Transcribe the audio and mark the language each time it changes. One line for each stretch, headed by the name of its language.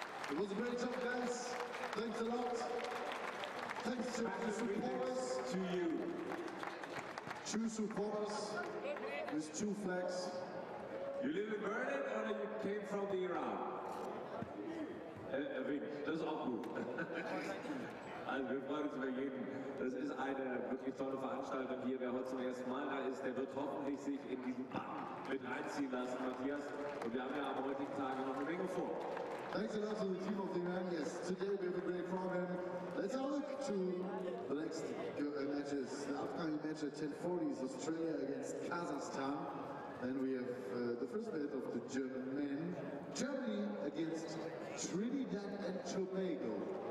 English: It was a great job, guys. Thanks a lot. Thanks to the supporters. To you. 2 supporters with 2 flags. You live in Berlin or you came from the Iran?
German: Das ist auch gut. Also wir freuen uns über jeden. Das ist eine wirklich tolle Veranstaltung hier. Wer heute zum ersten Mal da ist, der wird hoffentlich sich in diesen Bann mit einziehen lassen, Matthias. Und wir haben ja am heutigen Tage noch eine Menge vor.
English: Thanks a lot to the team of Iran. Yes, today we have a great program. Let's have a look to the next matches. The upcoming match at 10:40 is Australia against Kazakhstan. Then we have the first match of the German men. Germany against Trinidad and Tobago.